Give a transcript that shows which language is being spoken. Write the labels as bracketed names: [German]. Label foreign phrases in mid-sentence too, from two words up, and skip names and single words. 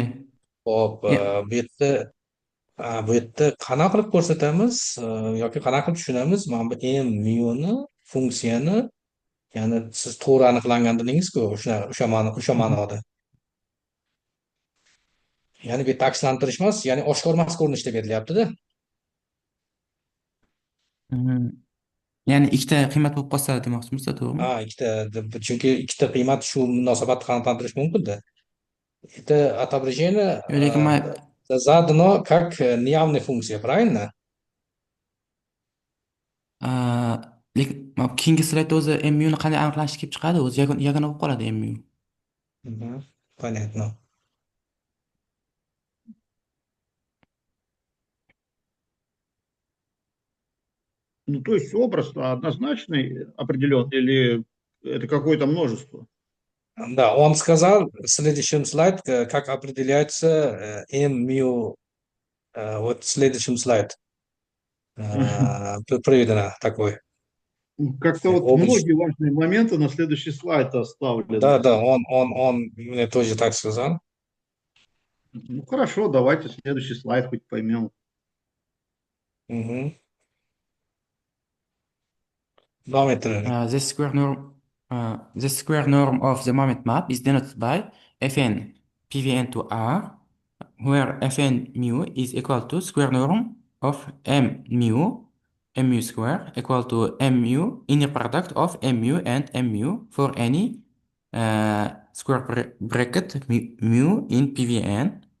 [Uzbek] Hop, bu yerda qanaqa qilib ko'rsatamiz yoki qanaqa qilib tushunamiz mana bu m muni funksiyani, ya'ni siz to'g'ri aniqlangan dedingiz-ku, o'sha ma'noda. Ya'ni bu yerda akslantirish emas, ya'ni oshkor emas ko'rinishda berilyapti-da. Ya'ni ikkita qiymat bo'lib qolsa demoqchimisiz, to'g'rimi? Chunki ikkita qiymat shu munosabatni qanoatlantirish mumkin-da. [Russian] Это отображение [Uzbek] Lekin [Russian] задано как неявная функция, правильно? [Uzbek] lekin keyingi slaydda o'zi mu ni qanday aniqlanishi kelib chiqadi, o'zi yagona bo'lib qoladi mu. [Russian] Понятно. Ну, то есть образ однозначный, определен, или это какое-то множество? Да, он сказал в следующем слайд, как определяется mu. Вот в следующем слайд приведено такой. Как-то вот многие важные моменты на следующий слайд оставлены. Да, он мне тоже так сказал. Ну хорошо, давайте следующий слайд хоть поймем. [English] The square norm of the moment map is denoted by Fn PVN to R, where Fn mu is equal to square norm of mu square equal to mu inner product of mu and mu for any square bracket mu in PVN.